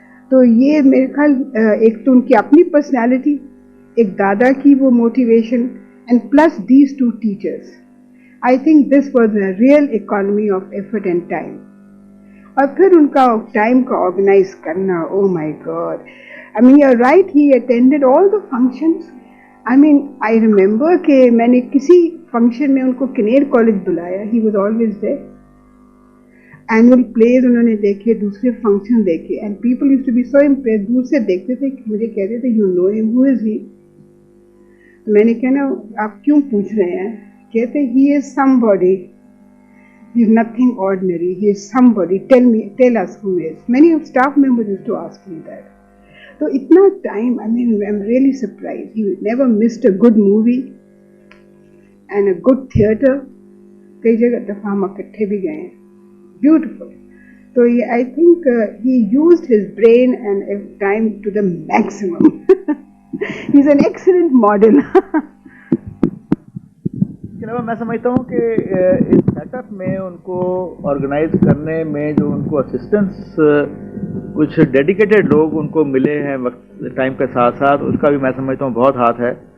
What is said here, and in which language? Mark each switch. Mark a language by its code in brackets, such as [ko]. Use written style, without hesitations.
[ur] تو یہ میرے خیال ایک تو ان کی اپنی پرسنالٹی, ایک دادا کی وہ motivation, [en] And plus these 2 teachers. I think this was a real economy of effort and time. [ur] اور پھر ان کا ٹائم کا آرگنائز کرنا, [en] Oh my God. I mean, you're right, he attended all the functions. I mean, I remember [ur] کہ میں نے کسی function میں ان کو کنیر کالج بلایا, [en] he was always there. Annual plays [ur] انہوں نے دیکھے, دوسرے فنکشن دیکھے, [en] and people used to be so impressed. [ur] دور سے دیکھتے تھے, مجھے کہتے تھے [en] you know him, who is he? [ur] تو میں نے کہا نا آپ کیوں پوچھ رہے ہیں, کہتے [en] he is somebody. He is nothing ordinary, he is somebody. Tell us who he is. Many of staff members used to ask me that. [ur] تو اتنا time, [en] I mean, I'm really surprised. He never missed a good movie and a good theatre. [ur] کئی جگہ دفعہ ہم اکٹھے بھی گئے ہیں, beautiful. تو یہ [en] I think he used his brain and time to the maximum. He's an excellent model. [ur] اس کے علاوہ میں سمجھتا ہوں کہ اس سیٹ اپ میں ان کو آرگنائز کرنے میں جو ان کو اسسٹنس کچھ ڈیڈیکیٹڈ لوگ ان کو ملے ہیں وقت ٹائم کے ساتھ ساتھ, اس کا بھی میں سمجھتا ہوں بہت ہاتھ ہے.